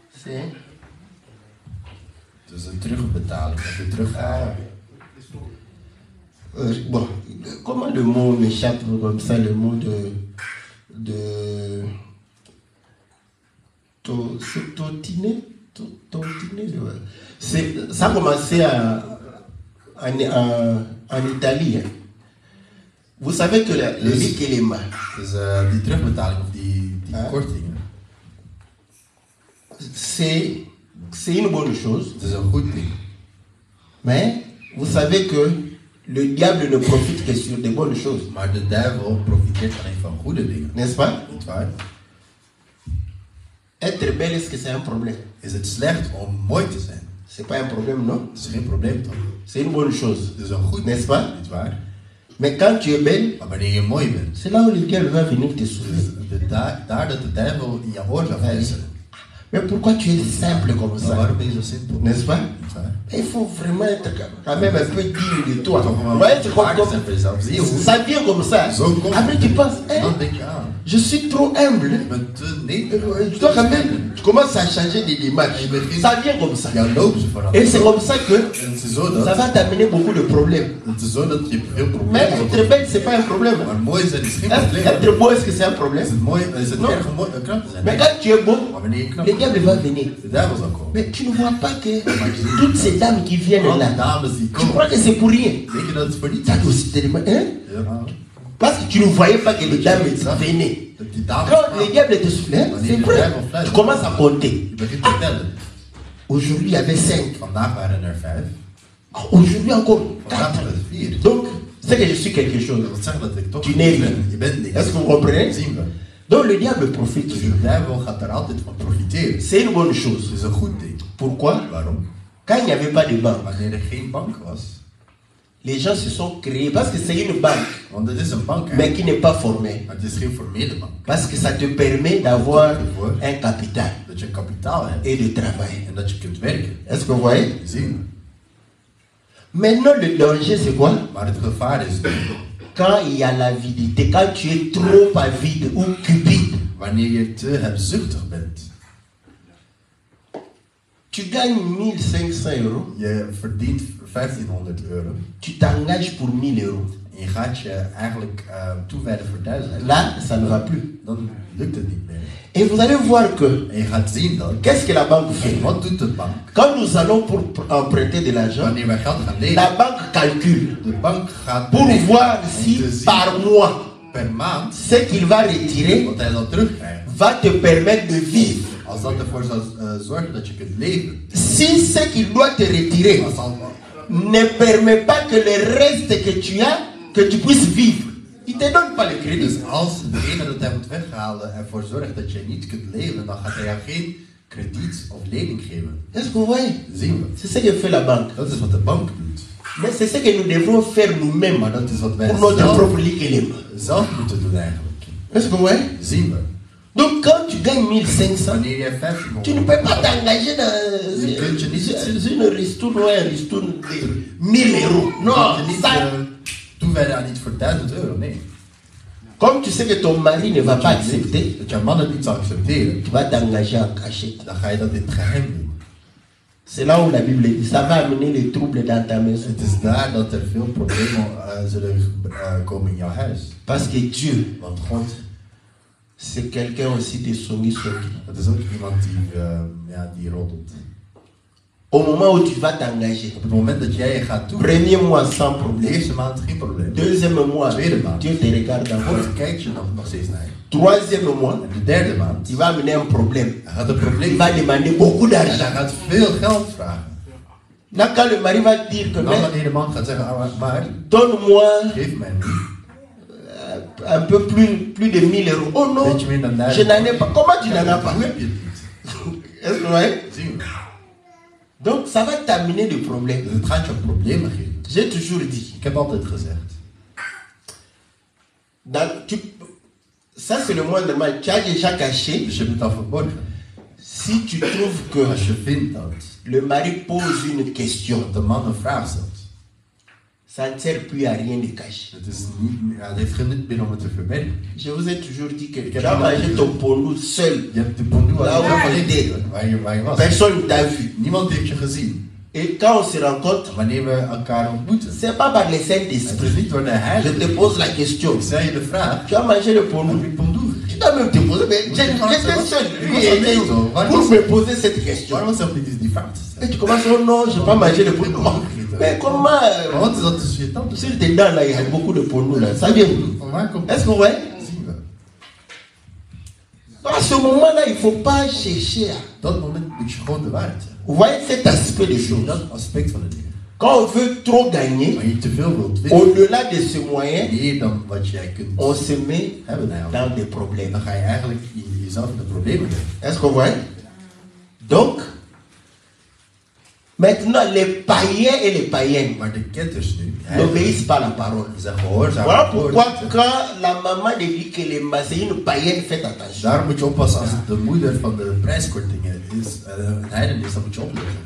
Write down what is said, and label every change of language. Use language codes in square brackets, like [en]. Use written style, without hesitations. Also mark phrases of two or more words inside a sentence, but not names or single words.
[nl] Dus een terugbetaling, of weer terughalen. [fr] Bon, comment le mot m'échappe comme ça, le mot de tautiner, ça a commencé en Italie. Hein. Vous savez que le likelema. [nl] Dus die terugbetaling of die kortingen. [fr] C'est une bonne chose. [nl] Het is een goed ding. [fr] Mais vous savez que le diable ne profite que sur des bonnes choses. [nl] Maar de duivel profiteert alleen van goede dingen. [fr] N'est-ce pas? [nl] Niet waar? [fr] Être belle, est-ce que c'est un problème? [nl] Is het slecht om mooi te zijn? [fr] C'est pas un problème, non? [nl] Dat is geen probleem toch? [fr] C'est une bonne chose. [nl] Het is een goed [fr] N'est-ce pas? [nl] Niet waar? [fr] Mais quand tu es belle, [nl] Maar wanneer je mooi bent, [fr] c'est là où le diable va venir te soulever. [nl] is daar dat de duivel in je oor gaat fluisteren. [fr] Mais pourquoi tu es simple comme [nl] Maar [fr] ça? [nl] waarom ben je zo simpel? [fr] N'est-ce pas? [nl] Niet waar? [fr] Il faut vraiment être quand même un peu digne de toi. [nl] Toch wel [fr] Ouais, tu [nl] waardig [fr] comprends? [nl] zijn voor jezelf. Zie je hoe? [fr] Ça vient comme ça. [nl] Zo komt [fr] Après [nl] het. [fr] tu penses, hein, [nl] Dan denk je aan. [fr] je suis trop humble. [nl] Je bent te nederig. [fr] Tu dois quand même, tu commences à changer d'image. Ça vient comme ça. [nl] Jouw loop ze [fr] Et [nl] veranderen. [fr] c'est comme ça que [nl] En het is zo [fr] ça [nl] dat, [fr] va t'amener beaucoup de problèmes. [nl] het is zo dat je veel [fr] Mais [nl] problemen [fr] être [nl] hebt. [fr] belle, c'est pas un problème. [nl] Maar mooi zijn is geen [fr] Être [nl] probleem. [fr] beau, est-ce que c'est un problème? [nl] Is het mooi? Is het [fr] Non. [nl] erg om knap te zijn? [fr] Mais quand tu es beau, [nl] Maar wanneer je knap [fr] le [nl] bent, [fr] diable va venir. [nl] de duivel zal komen. [fr] Mais tu ne vois pas que toutes ces dames qui viennent [nl] Alle [fr] là, [nl] dames die [fr] tu [nl] komen, [fr] crois que c'est pour rien. [nl] denk je dat het voor niets [fr] Ça [nl] is? [fr] aussi tellement, hein? [nl] Ja. [fr] Parce que tu ne voyais pas que les dames venaient. [nl] Dat die dames [fr] Quand le [nl] kwamen. [fr] diable te souffle, c'est vrai. Tu commences à compter. [nl] Je begint te tellen. [fr] Aujourd'hui, il y avait 5. [nl] Vandaag waren er 5. [fr] Aujourd'hui, encore [nl] Vandaag [fr] 4. [nl] waren er 4. [fr] Donc, c'est que je suis quelque chose. [nl] Dat zegt dat ik toch [fr] Tu n'es rien. [nl] Je bent niks. [fr] Est-ce que vous comprenez? [nl] Zien we. [fr] Donc, le diable profite [nl] Dus [fr] toujours. [nl] de duivel gaat er altijd van profiteren. [fr] C'est une bonne [nl] Het [fr] chose. [nl] is een goed ding. [fr] Pourquoi? [nl] Waarom? [fr] Quand il n'y avait pas de banque, [nl] Wanneer er geen bank was. [fr] les gens se sont créés parce que c'est une banque, [nl] Want het is een bank [fr] mais [nl] eigenlijk. [fr] qui n'est pas formée. [nl] Maar het is geen formele bank. [fr] Parce que ça te permet d'avoir un capital [nl] Dat je kapitaal hebt. [fr] et de travailler. [nl] En dat je kunt werken. [fr] Est-ce que vous voyez? [nl] Zien we. [fr] Maintenant, le danger, c'est quoi? [nl] Maar het gevaar is [fr] Quand il y a l'avidité, quand tu es trop avide ou cupide, [nl] wanneer je te hebzuchtig bent. [fr] tu gagnes 1500 euros, [nl] Je verdient 1500 euro. [fr] tu t'engages pour 1000 euros. [nl] En je gaat je eigenlijk toewijden voor 1000 euro. [fr] Là, ça ne va plus. [nl] Dan lukt het niet meer. [fr] Et vous allez voir que, [nl] En je gaat zien dat. [fr] qu'est-ce que la banque fait? [nl] Wat doet de bank? [fr] Quand nous allons pour emprunter de l'argent, [nl] Wanneer wij geld gaan lenen. [fr] la banque calcule [nl] De bank gaat [fr] pour [nl] berekenen [fr] voir [nl] om [fr] si [nl] te zien [fr] par mois, [nl] per maand [fr] ce qu'il va retirer [nl] wat hij zal terugkrijgen. [fr] va te permettre de vivre. [nl] Als dat ervoor zal zorgen dat je kunt leven. [fr] Si ce qu'il doit te retirer [nl] Als al, [fr] ne permet pas que le reste que tu as, que tu puisses vivre, il ne te donne pas le crédit. [nl] dus als de ene dat hij moet weghalen ervoor zorgt dat je niet kunt leven, dan gaat hij jou geen krediet of lening geven. [fr] Est-ce que vous voyez? [nl] Zien we. [fr] C'est ce que fait la banque. [nl] Dat is wat de bank doet. [fr] Mais c'est ce que nous devrons faire nous-mêmes [nl] Maar dat is wat wij [fr] pour notre [nl] zelf, [fr] propre likelema. [nl] zelf moeten doen eigenlijk. [fr] Est-ce que vous voyez? [nl] Zien we. [fr] Donc quand tu gagnes 1500, [nl] Wanneer jij [fr] tu ne [nl] 1500 [fr] peux pas t'engager [nl] Je kunt je niet- [fr] dans une ristourne ou un ristourne de 1000 euros. [nl] kan [fr] Non, [nl] je niet [fr] ça, [nl] toewijden aan iets voor 1000 euro. Nee. [fr] comme tu sais que ton mari ne va pas accepter, [nl] Dat jouw man het niet zal accepteren, [fr] tu vas t'engager en cachette. [nl] dan ga je dat in het geheim doen. [fr] C'est là où la Bible dit, ça va amener les troubles dans ta maison. [nl] Het is daar dat er veel problemen zullen komen in jouw huis. [fr] Parce que Dieu, [nl] Want God, [fr] c'est quelqu'un aussi de [ln] songi songi. [nl] dat is ook iemand die roddelt. [fr] Au moment où tu vas t'engager, [nl] Op het moment dat jij je gaat doen, [fr] premier mois sans [nl] de [fr] problème, [nl] eerste maand geen probleem. [fr] deuxième mois, [nl] Tweede maand. [fr] Dieu te regarde encore. [nl] God kijkt je nog steeds naar je. [fr] Troisième mois, [nl] En de derde maand, [fr] il va amener un problème. [nl] hij gaat een [fr] Il [nl] probleem [fr] va demander beaucoup [nl] en hij [fr] d'argent. [nl] gaat veel geld vragen. [fr] Là, quand le mari va dire que [nl] Dan [fr] mais, [nl] wanneer de man gaat zeggen, maar [fr] donne-moi [nl] geef mij nu [fr] un peu plus de 1000 euros. Oh non, [nl] beetje meer dan [fr] je [nl] 1000. [fr] n'en ai pas. Comment tu n'en as pas? [nl] Hoe heb je het niet? [fr] Est-ce que vous voyez? [nl] Zien we. [fr] Donc, ça va t'amener des problèmes. [nl] Dus het gaat je problemen geven. [fr] J'ai toujours dit, [nl] Ik heb altijd gezegd. [fr] ça c'est le moindre mal. Tu as déjà caché. [nl] Dus je hebt het al verborgen. [fr] Si tu trouves que [nl] Als je vindt dat [fr] le mari pose une question, [nl] de man een vraag stelt, [fr] Ça ne sert plus à rien de cacher. [nl] Het heeft geen nut meer om het te verbergen. [fr] Je vous ai toujours dit que tu [nl] heb [fr] as [nl] je [fr] mangé [nl] gezegd. [fr] ton pondou seul. [nl] Je hebt de pondoe [fr] Là où [nl] alleen [fr] on était. [nl] waar je was. [fr] Personne ne t'a vu. [nl] Niemand heeft je gezien. [fr] Et quand on se rencontre, [nl] Wanneer we elkaar ontmoeten. [fr] c'est pas par le [nl] Het [fr] Saint-Esprit. [nl] is niet door de [fr] Je [nl] heilige. [fr] te pose la question. [nl] Ik zei je de vraag. [fr] Tu as mangé le [nl] Heb [fr] pondou. [nl] je pondoe [fr] Tu [nl] gegeten? [fr] dois même te poser, mais j'étais seul. Lui, il était pour me poser cette question. [nl] Waarom was dat niet eens die vraag te [fr] Et [nl] stellen? [fr] tu commences, oh non, je n'ai pas mangé le pondou. Mais comment [nl] Maar wat is dat tussen je tanden? [fr] sur tes dents là, il y a beaucoup de pondou là. Ça vient d'où? [nl] Van waar komt [fr] Est-ce [nl] dat? [fr] que vous voyez? [nl] Zien we. [fr] À ce moment-là, il ne faut pas chercher à... [nl] Op dat moment moet je gewoon de waarheid zeggen. [fr] Vous voyez cet aspect des choses. [nl] Dat aspect van het ding. [fr] Quand on veut trop gagner, [nl] Wanneer je te veel wilt winnen, [fr] au-delà de ce moyen, [nl] meer dan wat jij kunt [fr] on se met [nl] hebben eigenlijk, [fr] dans des problèmes. [nl] dan ga je eigenlijk jezelf in de problemen brengen. [fr] Est-ce que vous voyez? Donc, maintenant, les païens et les païennes [nl] Maar de ketters nu, [fr] n'obéissent pas à la parole. [nl] ze zijn gehoorzaam. [fr] Voilà [nl] aan het woord. [fr] pourquoi quand la maman dit que c'est une païenne, faites attention. [nl] Daarom moet je oppassen als het de moeder van de prijskortingen is, een heiden is, dan moet je opletten.